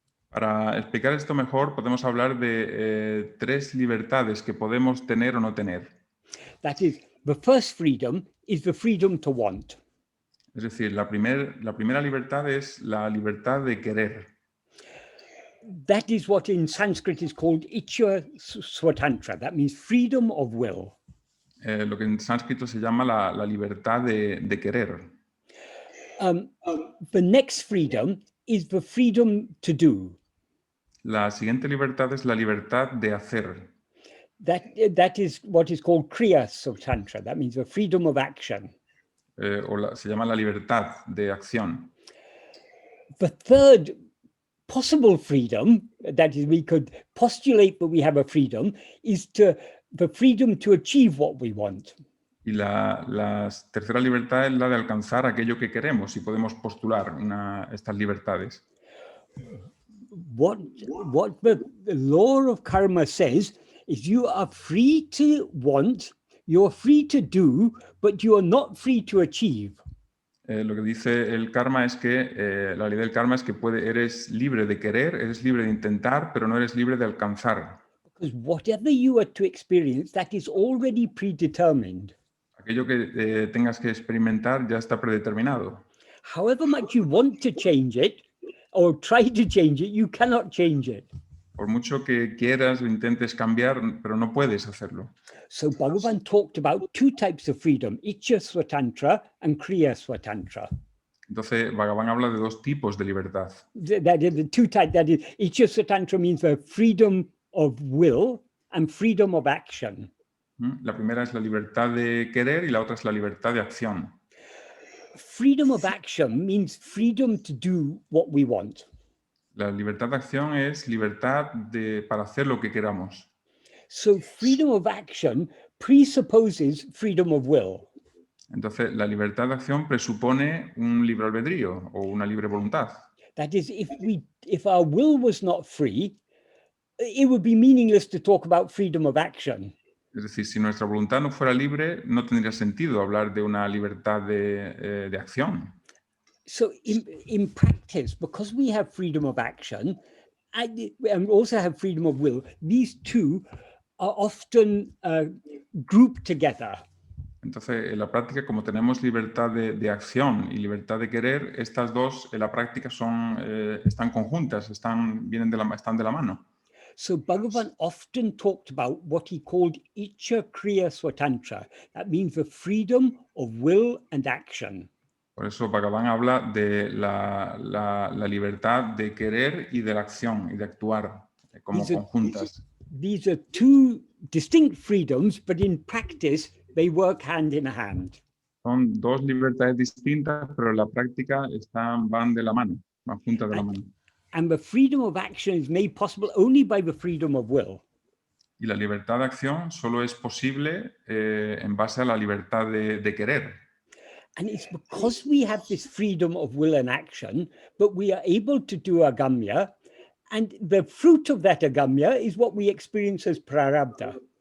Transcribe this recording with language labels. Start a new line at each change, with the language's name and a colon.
Spanish: Para explicar esto mejor, podemos hablar de tres libertades que podemos tener o no tener.
English: That is, the first freedom is the freedom to want.
Spanish: Es decir, la primera libertad es la libertad de querer.
English: That is what in Sanskrit is called Ichya Swatantra. That means freedom of will.
Spanish: Lo que en sánscrito se llama la libertad de querer.
English: The next freedom is the freedom to do.
Spanish: La siguiente libertad es la libertad de hacer.
English: That is what is called Kriya Swatantra. That means the freedom of action.
Spanish: Se llama la libertad de acción.
English: The third possible freedom, that is, we could postulate that we have a freedom, is the freedom to achieve what we want.
Spanish: Y la tercera libertad es la de alcanzar aquello que queremos y podemos postular estas libertades.
English: What the law of karma says is you are free to want, you're free to do, but you are not free to achieve.
Spanish: Lo que dice el karma es que, la ley del karma es que eres libre de querer, eres libre de intentar, pero no eres libre de alcanzar.
English: Because whatever you are to experience, that is already predetermined.
Spanish: Aquello que tengas que experimentar ya está predeterminado.
English: However much you want to change it, or try to change it, you cannot change it.
Spanish: Por mucho que quieras o intentes cambiar, pero no puedes hacerlo.
English: So Bhagavan talked about two types of freedom, Ichya Swatantra and Kriya Swatantra.
Spanish: Entonces, Bhagavan habla de dos tipos de libertad.
English: That is the two types. That is, Ichya Swatantra means the freedom of will and freedom of action.
Spanish: La primera es la libertad de querer y la otra es la libertad de acción.
English: Freedom of action means freedom to do what we want.
Spanish: La libertad de acción es libertad para hacer lo que queramos.
English: So freedom of action presupposes freedom of will.
Spanish: Entonces, la libertad de acción presupone un libre albedrío o una libre voluntad.
English: That is, if our will was not free, it would be meaningless to talk about freedom of action.
Spanish: Es decir, si nuestra voluntad no fuera libre, no tendría sentido hablar de una libertad de acción.
English: So in practice, because we have freedom of action and also have freedom of will, these two are often grouped together.
Spanish: Entonces, en la práctica, como tenemos libertad de acción y libertad de querer, estas dos en la práctica están conjuntas, están de la mano.
English: So Bhagavan often talked about what he called Ichya Kriya Swatantra. That means the freedom of will and action.
Spanish: Por eso Bhagavan habla de la libertad de querer y de la acción y de actuar como conjuntas.
English: These are two distinct freedoms, but in practice they work hand in hand.
Spanish: Son dos libertades distintas, pero en la práctica van de la mano, van juntas de la mano.
English: And the freedom of action is made possible only by the freedom of will.
Spanish: Y la libertad de acción solo es posible en base a la libertad de querer.
English: And it's because we have this freedom of will and action, but we are able to do agamya, and the fruit of that agamya is what we experience as prarabdha.